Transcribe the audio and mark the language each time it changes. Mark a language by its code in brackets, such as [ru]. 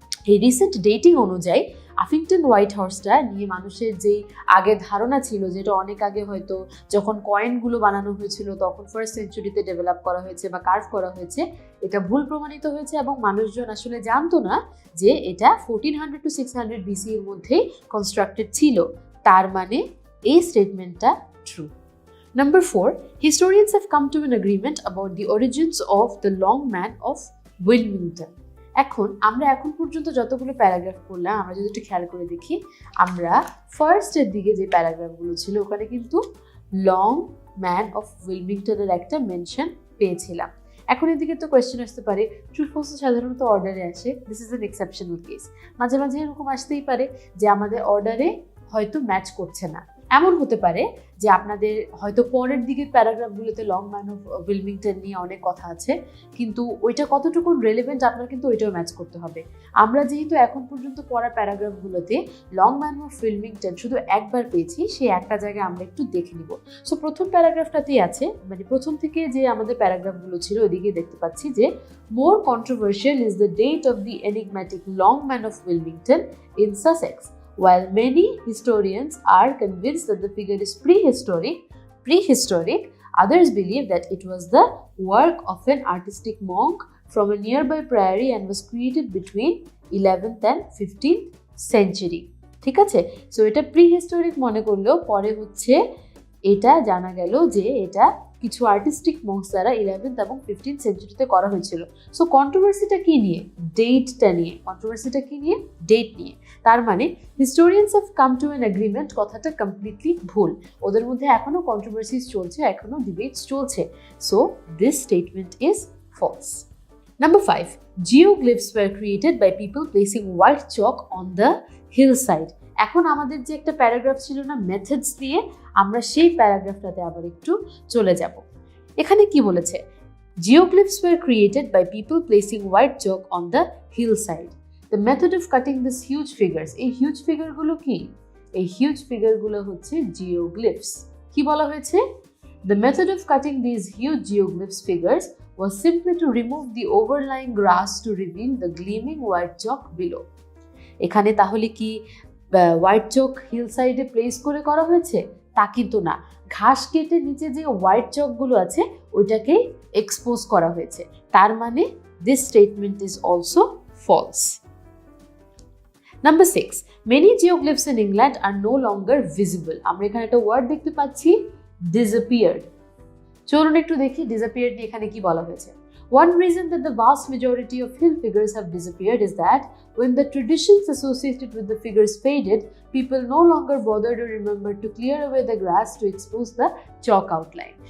[bn] এই recent dating অনুযায়ী আফিংটন white হর্সটা নিয়ে মানুষের যেই আগে ধারণা ছিল, যেটা অনেক আগে হয়তো যখন কয়েনগুলো বানানো হয়েছিল তখন ফার্স্ট সেঞ্চুরিতে ডেভেলপ করা হয়েছে বা কার্ভ করা হয়েছে, এটা ভুল প্রমাণিত হয়েছে এবং মানুষজন আসলে জানতো না যে এটা 1400 to 600 BC এর মধ্যেই কনস্ট্রাক্টেড ছিল। তার মানে এই স্টেটমেন্টটা true. [en] Number 4, historians have come to an agreement about the origins of the Long Man of Wilmington. [bn] এখন আমরা এখন পর্যন্ত যতগুলো প্যারাগ্রাফ পড়লাম আমরা যদি একটু খেয়াল করে দেখি, আমরা ফার্স্টের দিকে যে প্যারাগ্রাফগুলো ছিল ওখানে কিন্তু লং ম্যান অফ উইলমিংটনের একটা মেনশন পেয়েছিলাম। এখন এদিকে তো কোয়েশ্চেন আসতে পারে, ট্রু ফলস সাধারণত অর্ডারে আসে, [en] This is an exceptional case. [bn] মাঝে মাঝে এরকম আসতেই পারে যে আমাদের অর্ডারে হয়তো ম্যাচ করছে না। এমন হতে পারে যে আপনাদের হয়তো পরের দিকের প্যারাগ্রাফগুলোতে লং ম্যান অফ উইলমিংটন নিয়ে অনেক কথা আছে, কিন্তু ওইটা কতটুকু রেলেভেন্ট আপনার কিন্তু ওইটাও ম্যাচ করতে হবে। আমরা যেহেতু এখন পর্যন্ত পড়া প্যারাগ্রাফগুলোতে লং ম্যান অফ উইলমিংটন শুধু একবার পেয়েছি, সেই একটা জায়গায় আমরা একটু দেখে নিব। সো প্রথম প্যারাগ্রাফটাতেই আছে, মানে প্রথম থেকে যে আমাদের প্যারাগ্রাফগুলো ছিল ওইদিকে দেখতে পাচ্ছি যে [en] More controversial is the date of the enigmatic long man of Wilmington in Sussex. While many historians are convinced that the figure is prehistoric, others believe that it was the work of an artistic monk from a nearby priory and was created between 11th and 15th century. [bn] ঠিক আছে, so এটা প্রিহিস্টোরিক মনে করলেও পরে হচ্ছে এটা জানা গেল যে এটা কিছু আর্টিস্টিক মঙ্কস দ্বারা 11th এবং 15th সেঞ্চুরিতে করা হয়েছিল। সো কন্ট্রোভার্সিটা কি নিয়ে? ডেটটা নিয়ে। কন্ট্রোভার্সিটা কি নিয়ে? ডেট নিয়ে। তার মানে [en] historians have come to an agreement [bn] কথাটা কমপ্লিটলি ভুল। ওদের মধ্যে এখনো কন্ট্রোভার্সিস চলছে, এখনো ডিবেটস চলছে। [en] So this statement is false. Number 5. Geoglyphs were created by people placing white chalk on the hillside. [bn] এখন আমাদের যে একটা প্যারাগ্রাফ ছিল না মেথডস দিয়ে, আমরা সেই প্যারাগ্রাফটাতে আবার একটু চলে যাব। এখানে কি বলেছে? [en] Geoglyphs were created by people placing white chalk on the hillside. The method of cutting these huge figures. [bn] এই হিউজ ফিগারগুলো কি? এই হিউজ ফিগারগুলো হচ্ছে geoglyphs. কি বলা হয়েছে? [en] The method of cutting these huge geoglyphs figures was simply to remove the overlying grass to reveal the gleaming white chalk below. [bn] এখানে তাহলে কি হোয়াইট চক হিল সাইডে প্লেস করে করা হয়েছে? তা কিন্তু না, ঘাস কেটে নিচে যে হোয়াইট চকগুলো আছে ওইটাকে এক্সপোজ করা হয়েছে। তার মানে [en] This statement is also false. Number 6. Many geoglyphs in England are no longer visible. [bn] আমরা এখানে একটা ওয়ার্ড দেখতে পাচ্ছি, disappeared. চলুন একটু দেখি disappeared নিয়ে এখানে কি বলা হয়েছে। [en] One reason that the vast majority of hill figures have disappeared is that when the traditions associated with the figures faded, people no longer bothered or remembered to clear away the grass to expose the chalk outline.